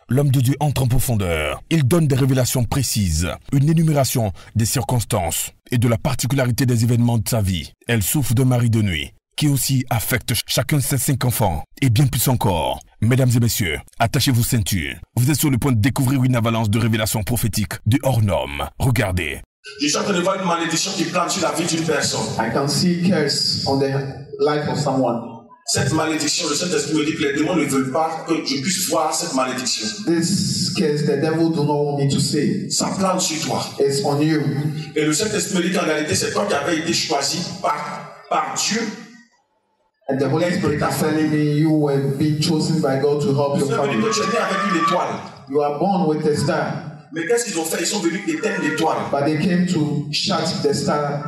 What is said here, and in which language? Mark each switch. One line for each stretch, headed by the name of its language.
French: L'homme de Dieu entre en profondeur. Il donne des révélations précises, une énumération des circonstances et de la particularité des événements de sa vie. Elle souffre d'un mari de nuit, qui aussi affecte chacun de ses 5 enfants, et bien plus encore. Mesdames et messieurs, attachez vos ceintures. Vous êtes sur le point de découvrir une avalanche de révélations prophétiques du hors-norme. Regardez. Je suis en train de voir une malédiction qui plane sur la vie d'une personne.
English: I can see curse on the life of someone.
French: Cette malédiction, le Saint-Esprit me dit que les démons ne veulent pas que je puisse voir cette malédiction.
English: This curse, the devil do not want me to see.
French: Ça plane sur toi.
English: It's on you.
French: Et le Saint-Esprit me dit qu'en réalité, c'est toi qui avais été choisi par Dieu.
English: And the Holy Spirit is telling me you were being chosen by God to help your family.
French: Tu es né avec une étoile.
English: You are born with a star.
French: Mais qu'est-ce qu'ils ont fait? Ils sont venus éteindre l'étoile.
English: But they came to shut the star